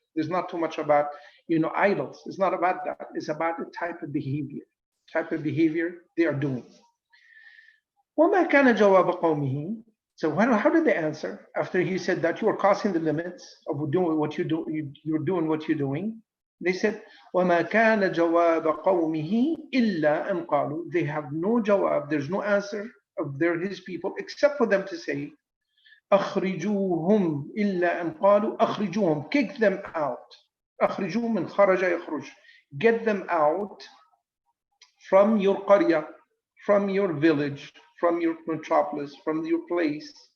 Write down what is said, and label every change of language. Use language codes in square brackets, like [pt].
[en] There's not too much about, idols. It's not about that. It's about the type of behavior they are doing. [ar] وَمَا كَانَ جَوَابَ قَوْمِهِ. [en] So how did they answer after he said that you are crossing the limits of doing what you do, you're doing what you're doing? They said, [ar] وَمَا كَانَ جَوَابَ قَوْمِهِ إِلَّا أَنْ قَالُوا. [en] They have no jawab, there's no answer of his people except for them to say, [ar] أخرجوهم إلا أن قالوا أخرجوهم, [en] kick them out. [ar] أخرجوهم من خرج يخرج. [en] Get them out from your qarya, from your village, from your metropolis, from your place.